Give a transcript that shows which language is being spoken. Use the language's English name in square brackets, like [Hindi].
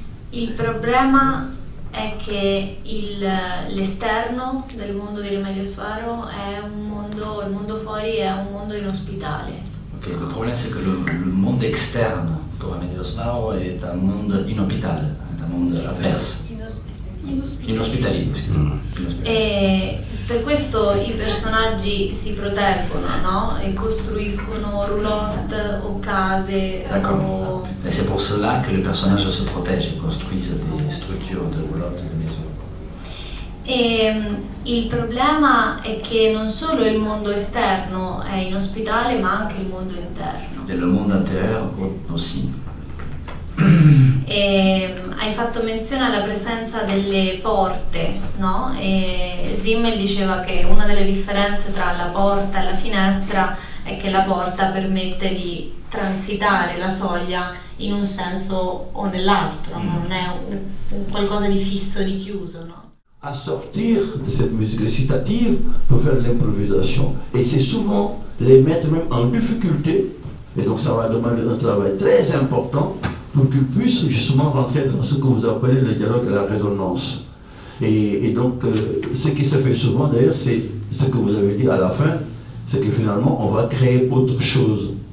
[Italian] Il problema è che l'esterno del mondo di Remedios Varo è il mondo fuori è un mondo inospitale. [French] Okay, le problème c'est que le monde externe pour Remedios Varo est un monde inhospitalier, est un monde avverse. Inospitalier. [Italian] E per questo i personaggi si proteggono, no? E costruiscono roulotte o case. [French] D'accord. Et c'est pour cela que les personnages se protègent et construisent des structures de roulotte de maison. [Italian] E il problema è che non solo il mondo esterno è inospitale, ma anche il mondo interno. [French] Et le monde intérieur aussi. [Italian] E hai fatto menzione alla presenza delle porte, no? E Simmel diceva che una delle differenze tra la porta e la finestra è che la porta permette di transitare la soglia in un senso o nell'altro, non è un qualcosa di fisso, di chiuso, no? [French] À sortir de cette musique récitative pour faire l'improvisation. Et c'est souvent les mettre même en difficulté, et donc ça va demander un travail très important pour qu'ils puissent justement rentrer dans ce que vous appelez le dialogue et la résonance. Et donc ce qui se fait souvent d'ailleurs, c'est ce que vous avez dit à la fin, c'est que finalement on va créer autre chose.